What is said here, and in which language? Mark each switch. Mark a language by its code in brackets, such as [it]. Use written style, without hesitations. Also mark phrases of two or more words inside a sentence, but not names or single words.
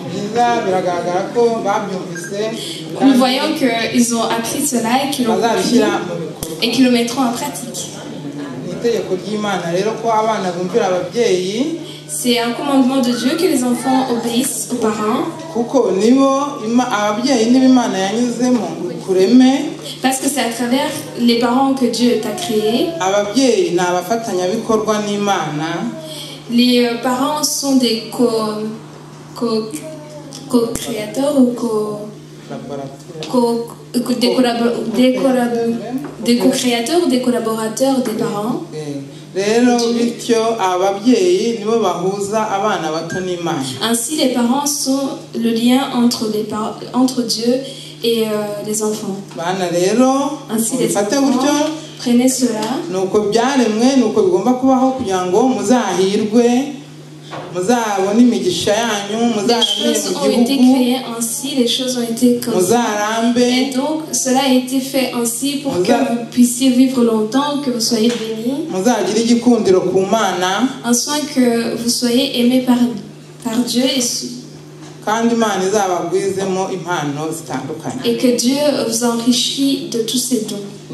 [fr] Nous voyons qu'ils ont appris cela et qu'ils le mettront en pratique. C'est un commandement de Dieu que les enfants obéissent aux parents. [rw] kuko nibo ababyeyi nibo Imana yanyuzemo kureme. [fr] Parce que c'est à travers les parents que Dieu t'a créé. [rw] Ababyeyi ni abafatanyabikorwa n'Imana. [fr] Les parents sont des co-créateurs ou des co-créateurs ou des collaborateurs des parents. [rw] Rero bityo ababyeyi nibo bahuza abana bato n'Imana. [fr] Ainsi les parents sont le lien entre Dieu et les enfants. [rw] Bana rero mufate gutyo, [fr] prenez cela. [rw] Nuko byaremwe, nuko bigomba kubaho kugira ngo muzahirwe, muzabone imigisha yanyu, [fr] Les choses ont été créées ainsi, les choses ont été comme ça. Et donc cela a été fait ainsi pour que vous puissiez vivre longtemps, que vous soyez bénis. En soin que vous soyez aimés par Dieu et que Dieu vous enrichit de tous ses dons.